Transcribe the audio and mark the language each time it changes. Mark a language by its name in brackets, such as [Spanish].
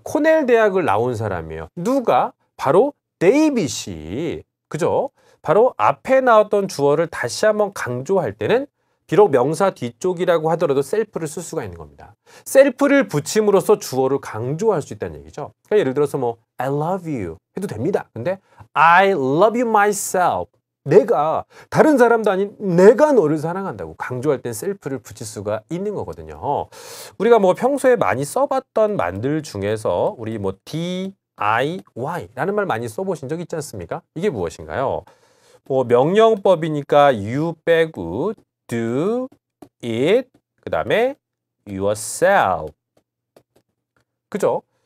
[Korean] 코넬 대학을 나온 사람이에요. 누가? 바로 데이빗이. 그죠? 바로 앞에 나왔던 주어를 다시 한번 강조할 때는 비록 명사 뒤쪽이라고 하더라도 셀프를 쓸 수가 있는 겁니다. 셀프를 붙임으로써 주어를 강조할 수 있다는 얘기죠. 그러니까 예를 들어서 뭐 [English] I love you [Korean] 해도 됩니다. 근데 [English] I love you myself. [Korean] 내가 다른 사람도 아닌 내가 너를 사랑한다고 강조할 땐 셀프를 붙일 수가 있는 거거든요. 우리가 뭐 평소에 많이 써봤던 말들 중에서 우리 뭐 DIY라는 말 많이 써보신 적 있지 않습니까? 이게 무엇인가요? 뭐 명령법이니까 you 빼고 [English] do it [Korean] 그 다음에 [English] yourself. [Korean] 그죠?